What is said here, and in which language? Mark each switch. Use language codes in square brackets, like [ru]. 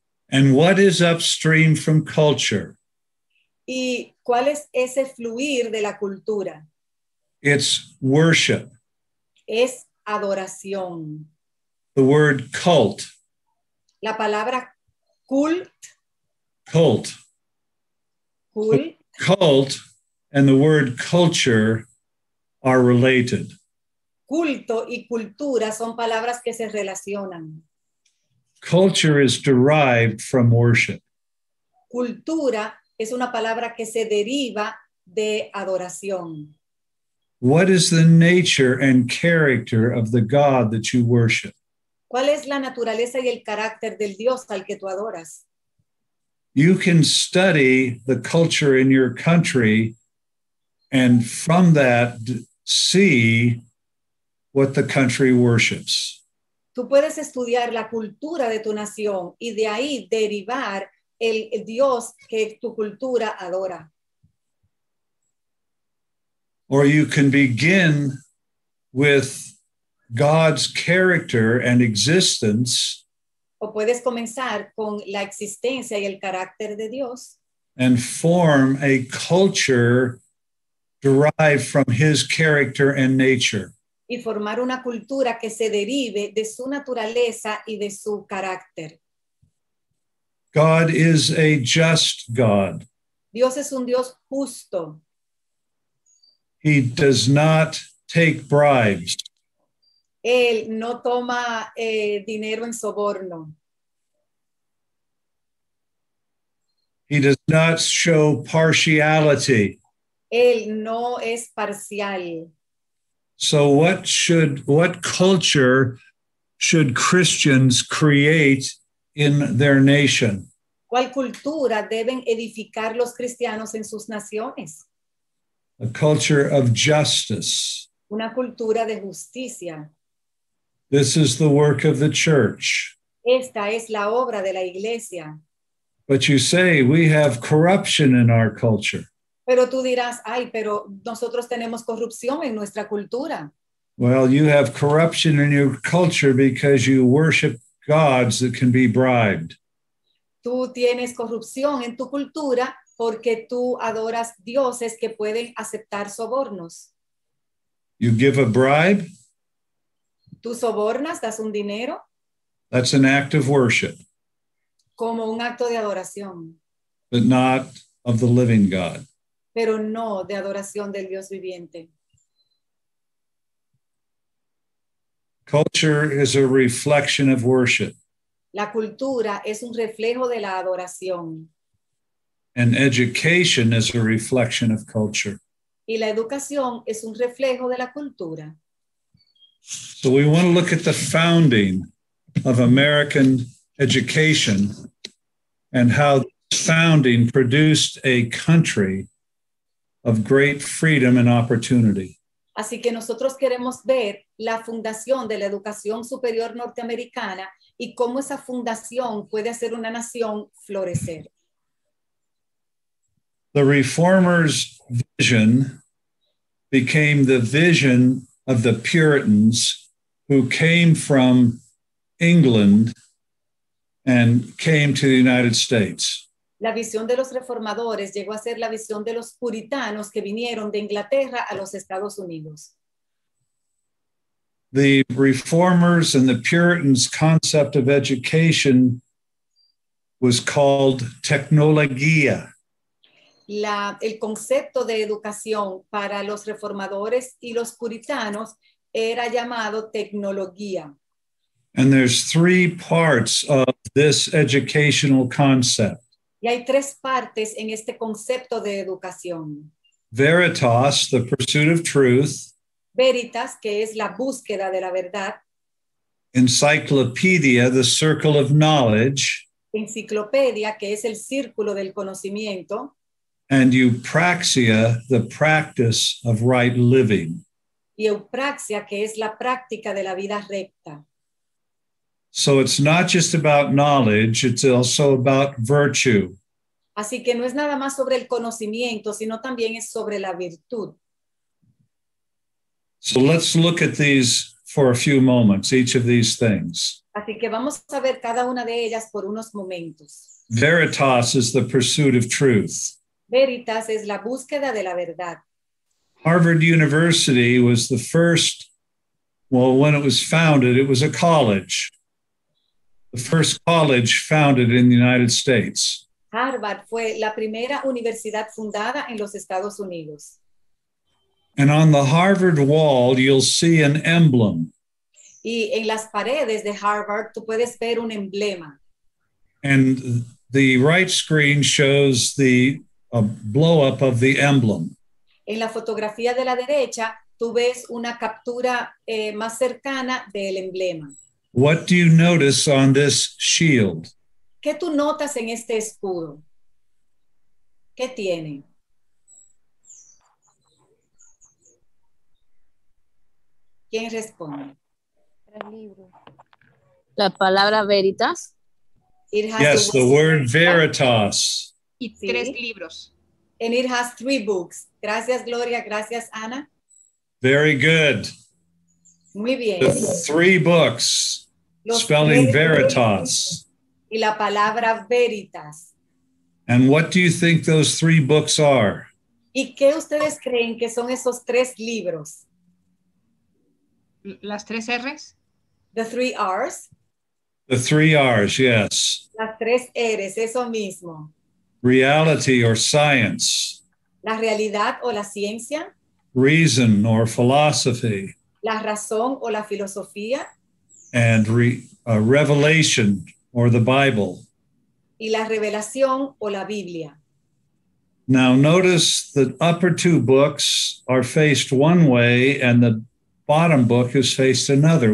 [en] And what is upstream from culture? [es] ¿Y cuál es ese fluir de la cultura? [en] It's worship. [es] Es adoración. [en] The word cult, [es] La palabra cult, [en] cult, cult, and the word culture are related. [es] culto y cultura son palabras que se relacionan. [en] Culture is derived from worship. [es] Cultura es una palabra que se deriva de adoración. [en] What is the nature and character of the God that you worship? [es] ¿Cuál es la naturaleza y el carácter del Dios al que tú adoras? [en] You can study the culture in your country and from that see what the country worships. [es] Tú puedes estudiar la cultura de tu nación y de ahí derivar el Dios que tu cultura adora. [en] Or you can begin with God's character and existence [es] O puedes comenzar con la existencia y el carácter de Dios [en] and form a culture derived from his character and nature. [es] y formar una cultura que se derive de su naturaleza y de su carácter. [en] God is a just God. [es] Dios es un Dios justo. [en] He does not take bribes. [es] Él no toma dinero en soborno. [en] He does not show partiality. [es] Él no es parcial. [en] So what culture should Christians create in their nation? [es] ¿Cuál cultura deben edificar los cristianos en sus naciones? [en] A culture of justice. [es] Una cultura de justicia. [en] This is the work of the church. [es] Esta es la obra de la iglesia. [en] But you say we have corruption in our culture. [es] Pero tú dirás, ay, pero nosotros tenemos corrupción en nuestra cultura. [en] Well, you have corruption in your culture because you worship gods that can be bribed. [es] Tú tienes corrupción en tu cultura porque tú adoras dioses que pueden aceptar sobornos. [en] You give a bribe, [es] Tú sobornas, das un dinero [en] that's an act of worship, [es] como un acto de adoración, [en] but not of the living God. [es] pero no de adoración del Dios viviente. [en] Culture is a reflection of worship, [es] La cultura es un reflejo de la adoración [en] and education is a reflection of culture. [es] y la educación es un reflejo de la cultura. [en] So we want to look at the founding of American education and how this founding produced a country of great freedom and opportunity. [es] Así que nosotros queremos ver la fundación de la educación superior norteamericana y cómo esa fundación puede hacer una nación florecer. [en] The reformers' vision became the vision of the Puritans who came from England and came to the United States. [es] La visión de los reformadores llegó a ser la visión de los puritanos que vinieron de Inglaterra a los Estados Unidos. [en] The reformers and the Puritans' concept of education was called technologia. [es] El concepto de educación para los reformadores y los puritanos era llamado tecnología. [en] And there's three parts of this educational concept. [es] Y hay tres partes en este concepto de educación. [en] Veritas, the pursuit of truth. [es] Veritas, que es la búsqueda de la verdad. [en] Encyclopedia, the circle of knowledge. [es] Enciclopedia, que es el círculo del conocimiento. [en] And eupraxia, the practice of right living. [es] Y eupraxia, que es la práctica de la vida recta. [en] So it's not just about knowledge, it's also about virtue. [es] Así que no es nada más sobre el conocimiento, sino también es sobre la virtud. [en] So let's look at these for a few moments, each of these things. [es] Así que vamos a ver cada una de ellas por unos momentos. [en] Veritas is the pursuit of truth. [es] Veritas es la búsqueda de la verdad. [en] Harvard University was the first, well, when it was founded, it was a college. The first college founded in the United States. [es] Harvard fue la primera universidad fundada en los Estados Unidos. [en] And on the Harvard wall, you'll see an emblem. [es] Y en las paredes de Harvard tú puedes ver un emblema. [en] And the right screen shows the blow up of the emblem. [es] En la fotografía de la derecha, tú ves una captura más cercana del emblema. [en] What do you notice on this shield? [es] ¿Qué tú notas en este escudo? ¿Qué tiene? ¿Quién responde? La palabra veritas. [en] It has Yes, the word veritas. [es] Y Sí. 3 libros. [en] And it has 3 books. [es] Gracias, Gloria. Gracias, Ana. [en] Very good. [es] Muy bien. [en] The 3 books, [es] Los [en] spelling [es] 3 [en] veritas. [es] y la palabra veritas. [en] And what do you think those 3 books are? [es] ¿Y qué ustedes creen que son esos 3 libros? Las 3 R's. [en] The 3 R's, The 3 R's, yes. [es] las 3 R's, eso mismo. [en] Reality or science, [es] La realidad o la ciencia, [en] reason or philosophy, [es] la razón o la filosofía [en] and revelation or the Bible. [es] y la revelación o la Biblia. [en] Now, notice the upper 2 books are faced one way and the bottom book is faced another.